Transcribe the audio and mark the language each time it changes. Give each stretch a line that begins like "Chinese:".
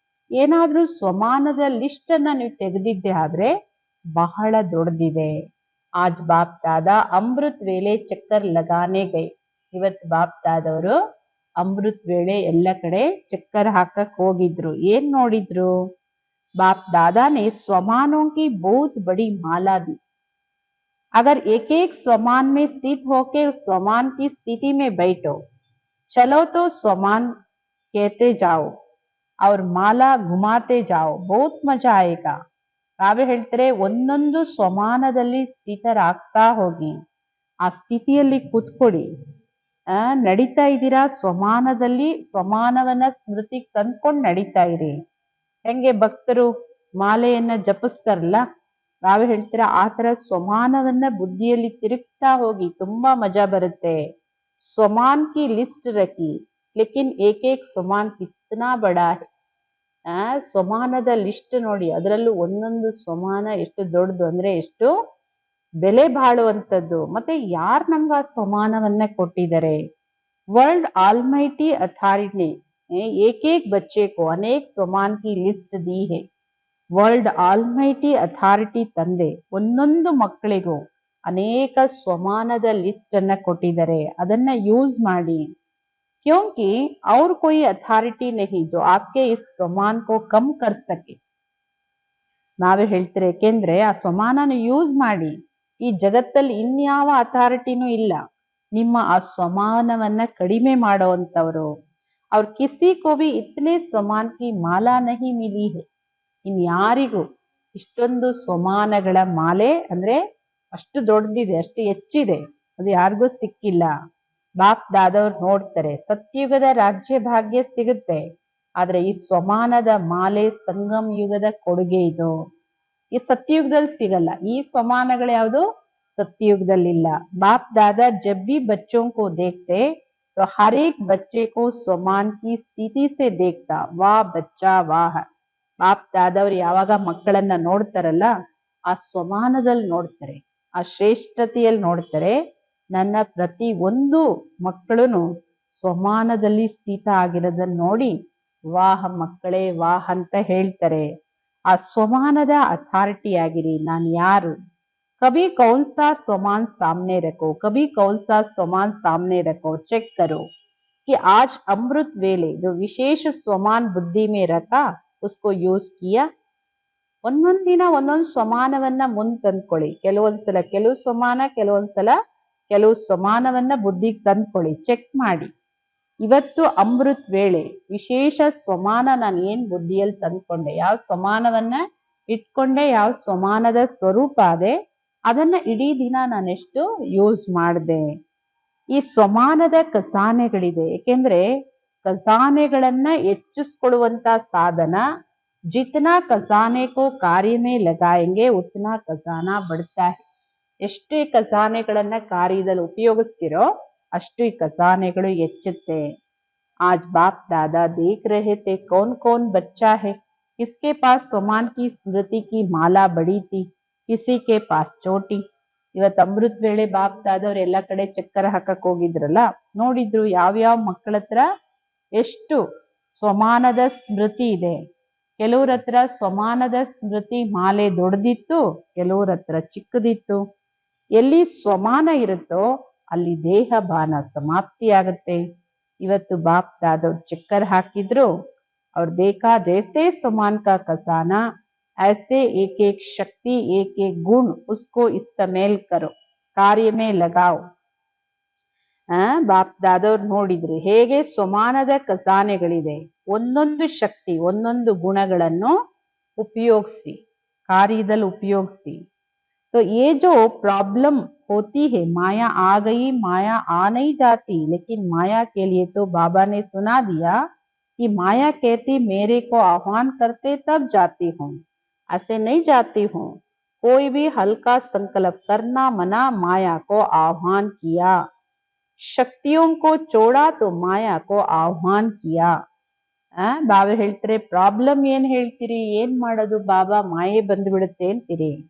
Kannada: ಏನಾದ್ರೂ ಸ್ವಮಾನದ ಲಿಸ್ಟ್ ಅನ್ನ ನೀವು ತೆಗೆದಿದ್ದೆ ಆದ್ರೆ ಬಹಳ ದೊಡ್ಡದಿದೆ.
Hindi: ಆಜ್ ಬಾಪ್ ದಾದಾ ಅಮೃತ್ ವೇಳೆ ಚಕ್ಕರ್ ಲಗಾನೆ ಗೈ.
Kannada: ಇವತ್ತು ಬಾಪ್ ದಾದವರು ಅಮೃತ್ ವೇಳೆ ಎಲ್ಲ ಕಡೆ ಚಕ್ಕರ್ ಹಾಕಕ್ ಹೋಗಿದ್ರು. ಏನ್ ನೋಡಿದ್ರು?
Hindi: ಬಾಪ್ ದಾದಾನೆ ಸ್ವಮಾನೋं की बहुत बड़ी माला दी. अगर एक एक स्वमान में स्थित होके उस स्वमान की स्थिति में बैठो, चलो तो स्वमान कहते जाओ और माला घुमाते जाओ, बहुत मजा आएगा.
Kannada: ಬಾಬಾ ಹೇಳ್ತಾರೆ ಒಂದೊಂದು ಸ್ವಮಾನದಲ್ಲಿ ಸ್ಥಿತರಾಗ್ತಾ ಹೋಗಿ, ಆ ಸ್ಥಿತಿಯಲ್ಲಿ ಕೂತ್ಕೊಡಿ. ನಡೀತಾ ಇದ್ದೀರಾ ಸ್ವಮಾನದಲ್ಲಿ, ಸ್ವಮಾನವನ್ನ ಸ್ಮೃತಿ ತಂದ್ಕೊಂಡು ನಡೀತಾ ಇರಿ. ಹೆಂಗೆ ಭಕ್ತರು ಮಾಲೆಯನ್ನ ಜಪಿಸ್ತಾರಲ್ಲ, ಬಾಬಾ ಹೇಳ್ತೀರಾ ಆ ತರ ಸ್ವಮಾನವನ್ನ ಬುದ್ಧಿಯಲ್ಲಿ ತಿರುಗಿಸ್ತಾ ಹೋಗಿ, ತುಂಬಾ ಮಜಾ ಬರುತ್ತೆ.
Hindi: ಸ್ವಮಾನ್ ಕಿ ಲಿಸ್ಟ್ ರಖಿ, ಲೇಕಿನ್ ಏಕ್ ಏಕ್ ಸ್ವಮಾನ್ ಕಿತ್ನಾ ಬಡಾ ಹೈ.
Kannada: ಸ್ವಮಾನದ ಲಿಸ್ಟ್ ನೋಡಿ, ಅದರಲ್ಲೂ ಒಂದೊಂದು ಸ್ವಮಾನ ಎಷ್ಟು ದೊಡ್ಡದು ಅಂದ್ರೆ ಎಷ್ಟು ಬೆಲೆ ಬಾಳುವಂಥದ್ದು. ಮತ್ತೆ ಯಾರು ನಮ್ಗೆ ಆ ಸ್ವಮಾನವನ್ನ ಕೊಟ್ಟಿದ್ದಾರೆ?
Hindi: वर्ल्ड ऑलमाइटी अथॉरिटी ने एक एक बच्चे को अनेक स्वमान की लिस्ट दी है.
Kannada: ವರ್ಲ್ಡ್ ಆಲ್ಮೈಟಿ ಅಥಾರಿಟಿ ತಂದೆ ಒಂದೊಂದು ಮಕ್ಕಳಿಗೂ ಅನೇಕ ಸ್ವಮಾನದ ಲಿಸ್ಟ್ ಅನ್ನ ಕೊಟ್ಟಿದ್ದಾರೆ, ಅದನ್ನ ಯೂಸ್ ಮಾಡಿ.
Hindi: क्योंकि और कोई अथॉरिटी नहीं जो आपके इस स्वमान को कम कर सके.
Kannada: ನಾವೇ ಹೇಳ್ತಾರೆ, ಯಾಕೆಂದ್ರೆ ಆ ಸ್ವಮಾನನ ಯೂಸ್ ಮಾಡಿ. ಈ ಜಗತ್ತಲ್ಲಿ ಇನ್ಯಾವ ಅಥಾರಿಟಿನೂ ಇಲ್ಲ ನಿಮ್ಮ ಆ ಸ್ವಮಾನವನ್ನ ಕಡಿಮೆ ಮಾಡುವಂತವ್ರು.
Hindi: ಅವ್ರ ಕಿಸಿ ಕೋ ಭಿ ಇತನೆ ಸ್ವಮಾನ್ ಕಿ ಮಾಲಾ ನಹಿ ಮಿಲಿ ಹೈ.
Kannada: ಇನ್ಯಾರಿಗೂ ಇಷ್ಟೊಂದು ಸ್ವಮಾನಗಳ ಮಾಲೆ ಅಂದ್ರೆ ಅಷ್ಟು ದೊಡ್ಡದಿದೆ, ಅಷ್ಟು ಹೆಚ್ಚಿದೆ, ಅದು ಯಾರಿಗೂ ಸಿಕ್ಕಿಲ್ಲ. ಬಾಪ್ ದಾದವ್ರು ನೋಡ್ತಾರೆ, ಸತ್ಯುಗದ ರಾಜ್ಯ ಭಾಗ್ಯ ಸಿಗುತ್ತೆ, ಆದ್ರೆ ಈ ಸ್ವಮಾನದ ಮಾಲೆ ಸಂಗಮ್ ಯುಗದ ಕೊಡುಗೆ ಇದು. ಈ ಸತ್ಯುಗದಲ್ಲಿ ಸಿಗಲ್ಲ, ಈ ಸ್ವಮಾನಗಳು ಯಾವುದು ಸತ್ಯುಗದಲ್ಲಿಲ್ಲ.
Hindi: बाप दादा जब भी बच्चों को देखते तो हर एक बच्चे को स्वमान की स्थिति से देखता, वाह बच्चा वाह.
Kannada: ಬಾಪ್ ದಾದವ್ರು ಯಾವಾಗ ಮಕ್ಕಳನ್ನ ನೋಡ್ತಾರಲ್ಲ, ಆ ಸ್ವಮಾನದಲ್ಲಿ ನೋಡ್ತಾರೆ, ಆ ಶ್ರೇಷ್ಠತೆಯಲ್ಲಿ ನೋಡ್ತಾರೆ. ನನ್ನ ಪ್ರತಿ ಒಂದು ಮಕ್ಕಳನ್ನು ಸ್ವಮಾನದಲ್ಲಿ ಸ್ಥಿತ ಆಗಿರೋದನ್ನ ನೋಡಿ ವಾಹ್ ಮಕ್ಕಳೇ ವಾಹ್ ಅಂತ ಹೇಳ್ತಾರೆ. ಆ ಸ್ವಮಾನದ ಅಥಾರಿಟಿ ಆಗಿರಿ. ನಾನು ಯಾರು?
Hindi: कभी कौन सा स्वमान सामने रखो, कभी कौन सा स्वमान सामने रखो, चेक करो कि आज अमृत वेले जो विशेष स्वमान बुद्धि में रखा उसको यूज किया.
Kannada: ಒಂದೊಂದ್ ದಿನ ಒಂದೊಂದು ಸ್ವಮಾನವನ್ನ ಮುಂದ್ ತಂದ್ಕೊಳ್ಳಿ. ಕೆಲವೊಂದ್ಸಲ ಕೆಲವು ಸ್ವಮಾನ, ಕೆಲವೊಂದ್ಸಲ ಕೆಲವು ಸ್ವಮಾನವನ್ನ ಬುದ್ಧಿಗೆ ತಂದ್ಕೊಳ್ಳಿ, ಚೆಕ್ ಮಾಡಿ. ಇವತ್ತು ಅಮೃತ್ ವೇಳೆ ವಿಶೇಷ ಸ್ವಮಾನ ನಾನು ಏನ್ ಬುದ್ಧಿಯಲ್ಲಿ ತಂದ್ಕೊಂಡೆ, ಯಾವ ಸ್ವಮಾನವನ್ನ ಇಟ್ಕೊಂಡೆ, ಯಾವ ಸ್ವಮಾನದ ಸ್ವರೂಪ ಅದೇ, ಅದನ್ನ ಇಡೀ ದಿನ ನಾನೆಷ್ಟು ಯೂಸ್ ಮಾಡಿದೆ. ಈ ಸ್ವಮಾನದ ಖಜಾನೆಗಳಿದೆ. ಏಕೆಂದ್ರೆ ಖಜಾನೆಗಳನ್ನ ಹೆಚ್ಚಿಸ್ಕೊಳ್ಳುವಂತ ಸಾಧನ,
Hindi: ಜಿತನಾ ಖಜಾನೆ ಕೋ ಕಾರ್ಯ ಮೇ ಲಗಾಯೆಂಗೆ ಉತನಾ ಖಜಾನಾ ಬಡ್ತಾ ಹೈ.
Kannada: ಎಷ್ಟು ಈ ಖಜಾನೆಗಳನ್ನ ಕಾರ್ಯದಲ್ಲಿ ಉಪಯೋಗಿಸ್ತಿರೋ ಅಷ್ಟು ಈ ಖಜಾನೆಗಳು ಹೆಚ್ಚುತ್ತೆ.
Hindi: आज बाप दादा देख रहे थे कौन कौन बच्चा है, किसके पास स्वमान की स्मृति की माला बड़ी थी, किसी के पास छोटी.
Kannada: ಇವತ್ತು ಅಮೃತ್ ವೇಳೆ ಬಾಪ್ ದಾದವ್ರು ಎಲ್ಲ ಕಡೆ ಚಕ್ಕರ್ ಹಾಕಕ್ ಹೋಗಿದ್ರಲ್ಲ, ನೋಡಿದ್ರು ಯಾವ್ಯಾವ ಮಕ್ಕಳ ಹತ್ರ ಎಷ್ಟು ಸ್ವಮಾನದ ಸ್ಮೃತಿ ಇದೆ. ಕೆಲವ್ರ ಹತ್ರ ಸ್ವಮಾನದ ಸ್ಮೃತಿ ಮಾಲೆ ದೊಡ್ಡದಿತ್ತು, ಕೆಲವ್ರ ಹತ್ರ ಚಿಕ್ಕದಿತ್ತು. ಎಲ್ಲಿ ಸ್ವಮಾನ ಇರುತ್ತೋ ಅಲ್ಲಿ ದೇಹ ಬಾನ ಸಮಾಪ್ತಿ ಆಗುತ್ತೆ. ಇವತ್ತು ಬಾಪ್ ದಾದವ್ರು ಚಕ್ಕರ್ ಹಾಕಿದ್ರು.
Hindi: और देखा जैसे समान का खजाना ऐसे एक एक शक्ति एक एक गुण उसको इस्तेमाल करो, कार्य में लगाओ.
Kannada: ಬಾಪ್ ದಾದವ್ರು ನೋಡಿದ್ರು ಹೇಗೆ ಸ್ವಮಾನದ ಖಜಾನೆಗಳಿದೆ, ಒಂದೊಂದು ಶಕ್ತಿ ಒಂದೊಂದು ಗುಣಗಳನ್ನು ಉಪಯೋಗಿಸಿ, ಕಾರ್ಯದಲ್ಲಿ ಉಪಯೋಗಿಸಿ.
Hindi: तो ये जो प्रॉब्लम होती है, माया आ गई, माया आ नहीं जाती, लेकिन माया के लिए तो बाबा ने सुना दिया कि माया कहती मेरे को आह्वान करते तब जाती हूँ, ऐसे नहीं जाती हूँ. कोई भी हल्का संकल्प करना मना, माया को आह्वान किया. शक्तियों को छोड़ा तो माया को आह्वान किया.
Kannada: ಬಾಬಾ ಹೇಳ್ತಾರೆ ಪ್ರಾಬ್ಲಮ್ ಏನ್ ಹೇಳ್ತೀರಿ, ಏನ್ ಮಾಡೋದು ಬಾಬಾ, ಮಾಯೆ ಬಂದ್ಬಿಡುತ್ತೆ ಅಂತೀರಿ.